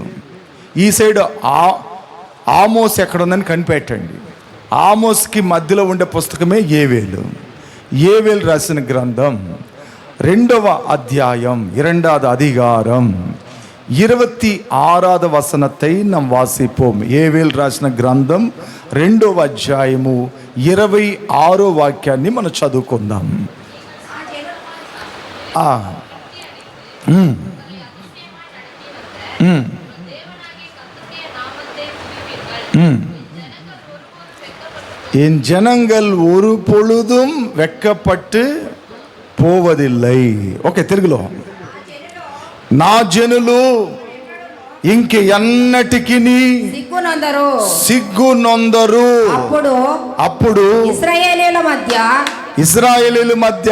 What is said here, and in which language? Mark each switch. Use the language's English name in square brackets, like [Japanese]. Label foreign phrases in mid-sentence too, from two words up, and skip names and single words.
[Telugu] ఈ సైడ్ ఆమోస్ ఎక్కడుందని కనిపెట్టండి, ఆమోస్కి మధ్యలో ఉండే పుస్తకమే యోవేలు. యోవేలు రాసిన గ్రంథం 2వ అధ్యాయం 2వ అధికారం 26వ వచనத்தை [Tamil] நாம் வாசிப்போம். [Telugu] యోవేలు రాసిన గ్రంథం 2వ అధ్యాయము 26వ వాక్యాన్ని మనం చదువుకుందాం. [Tamil] என் ஜனங்கள் ஒரு பொழுதும் வெட்கப்பட்டு పోవదిల్లై. [Telugu] ఓకే, తెలుగులో. నా జనులు ఇంక ఎన్నటికి సిగ్గునొందరు. అప్పుడు ఇశ్రాయేలీయుల మధ్య